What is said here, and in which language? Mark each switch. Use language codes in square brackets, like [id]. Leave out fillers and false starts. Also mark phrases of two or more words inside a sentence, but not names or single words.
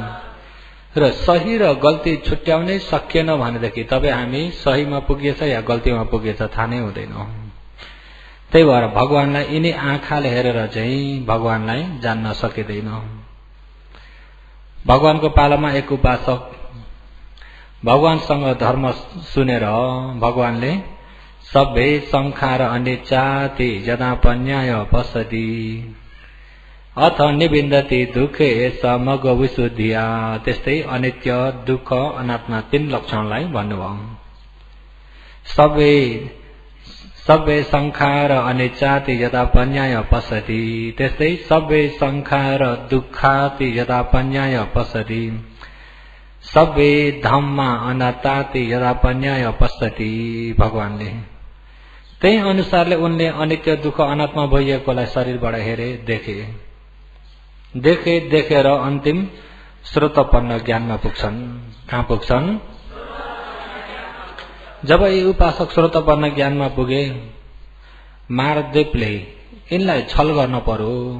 [ne] र सही र गल्ती छुट्याउनै सकिएन भनेदेखि तपाईँ हामी सहीमा पुगेछ या गल्तीमा पुगेछ थाहा नै हुँदैन। त्यही भएर भगवानलाई यिनी आँखाले हेरेर चाहिँ भगवानलाई जान्न सकिँदैन। भगवानको पालामा एक उपासक भगवानसँग धर्म सुनेर भगवानले [pi] सबै संखार अनिचाति यदा पन्याय पश्यति अथ निबिन्दति दुःखे समग विशुद्धिया। [ne] त्यस्तै अनित्य, दुःख, अनात्मा तीन लक्षणलाई भन्नुभयो। [pi] सबै संखार अनिचाति यदा पन्याय पश्यति। त्यस्तै सबै संखार दुःखाति यदा पन्याय पश्यति। सबै धम्मा अनात्ताति यदा पन्याय पश्यति। [ne] भगवानले त्यही अनुसारले उनले अनित्य, दुःख, अनात्मा भइएकोलाई शरीरबाट हेरे, देखेर अन्तिम श्रोतपन्न ज्ञानमा पुग्छन्। कहाँ पुग्छन्? जब यी उपासक श्रोतपर्ण ज्ञानमा पुगे मारदेवले यिनलाई छल गर्न पर्यो।